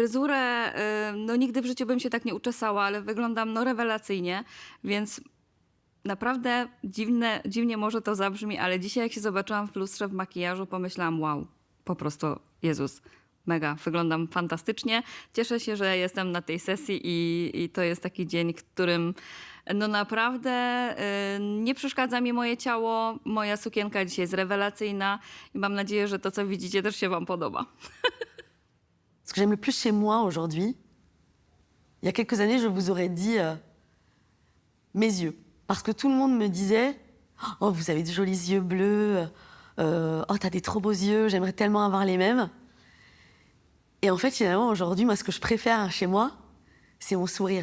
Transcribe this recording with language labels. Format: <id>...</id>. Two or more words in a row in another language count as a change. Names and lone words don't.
<pl>Fryzurę, no nigdy w życiu bym się tak nie uczesała, ale wyglądam no rewelacyjnie, więc naprawdę dziwnie może to zabrzmi, ale dzisiaj jak się zobaczyłam w lustrze w makijażu, pomyślałam, wow, po prostu Jezus, mega, wyglądam fantastycznie. Cieszę się, że jestem na tej sesji i to jest taki dzień, którym no naprawdę nie przeszkadza mi moje ciało. Moja sukienka dzisiaj jest rewelacyjna i mam nadzieję, że to, co widzicie, też się wam podoba.</pl> <fr>Ce que j'aime le plus chez moi aujourd'hui, il y a quelques années, je vous aurais dit mes yeux. Parce que tout le monde me disait « Oh, vous avez de jolis yeux bleus. Oh, t'as des trop beaux yeux. J'aimerais tellement avoir les mêmes. » Et en fait, finalement, aujourd'hui, moi, ce que je préfère chez moi, c'est mon sourire.</fr>